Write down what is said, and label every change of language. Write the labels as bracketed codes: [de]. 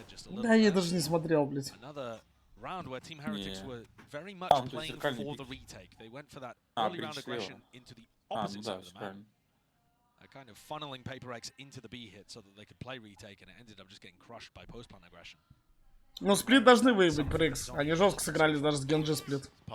[ru] Да, я даже не смотрел, блядь. [en] Round where Team Heretics were very much playing for the retake. They went for that early round aggression into the opposite side of the map. Kind of funneling Paper X into the B hit so that they could play retake, and it ended up just getting crushed by post-plant aggression. [ru] Ну, сплит должны выебать, PRX. Они жестко сыграли даже с Генджи сплит.